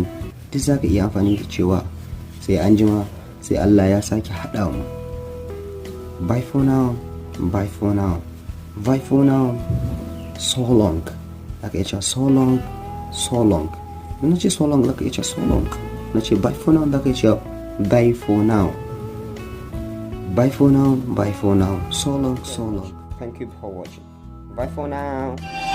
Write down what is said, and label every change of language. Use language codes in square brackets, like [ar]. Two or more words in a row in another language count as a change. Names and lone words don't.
[ha] Duk za ka iya amfani da cewa sai an jima, sai Allah ya sake haɗa mu. [en] Bye for now, bye for now, bye for now, so long. [ha] Za ka iya cewa [en] so long, so long. [ha] Na ce [en] so long [ha] za ka iya cewa [en] so long. [ha] Na ce [en] bye for now [ha] za ka iya cewa [en] bye for now. Bye for now, bye for now, so long, so long. Thank you for watching. Bye for now.